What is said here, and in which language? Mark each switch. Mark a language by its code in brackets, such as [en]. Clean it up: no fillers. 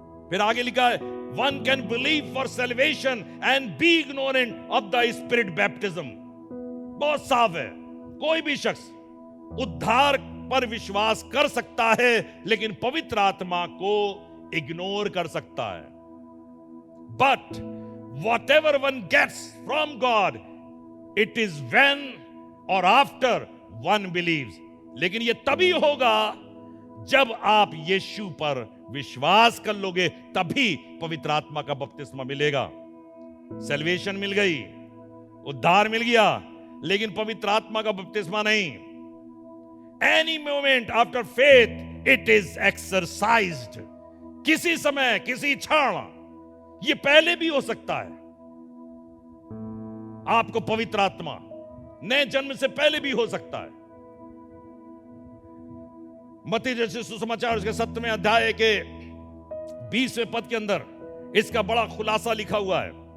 [en] फिर आगे लिखा है, one can believe for salvation and be ignorant of the spirit baptism. [hi] बहुत साफ है, कोई भी शख्स उद्धार पर विश्वास कर सकता है लेकिन पवित्र आत्मा को इग्नोर कर सकता है। [en] But whatever one gets from God, it is when or after one believes. [hi] लेकिन यह तभी होगा जब आप यीशु पर विश्वास कर लोगे, तभी पवित्र आत्मा का बपतिस्मा मिलेगा। सैल्वेशन मिल गई, उद्धार मिल गया, लेकिन पवित्र आत्मा का बपतिस्मा नहीं। [en] Any moment after faith, it is exercised. [hi] किसी समय, किसी क्षण, ये पहले भी हो सकता है। आपको पवित्र आत्मा नए जन्म से पहले भी हो सकता है। मत्ती जैसे सुसमाचार उसके 7वें अध्याय के 20वें पद के अंदर इसका बड़ा खुलासा लिखा हुआ है।